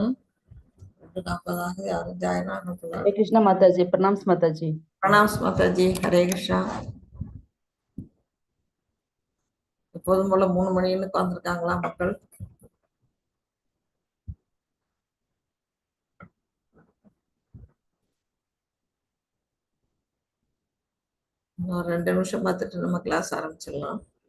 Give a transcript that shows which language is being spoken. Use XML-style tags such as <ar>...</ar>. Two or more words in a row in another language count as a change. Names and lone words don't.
<ta>2:40 யாரும் ஜாயின் ஆகல.</ta> <hi>हरे कृष्णा माता जी। प्रणाम माता जी। प्रणाम माता जी। हरे कृष्णा।</hi> <ta>எப்போதும் போல 3 மணின்னு உட்கார்ந்துருக்காங்களா மக்கள்? இன்னும் 2 நிமிஷம் பார்த்துட்டு நம்ம கிளாஸ் ஆரம்பிச்சிடலாம்.</ta>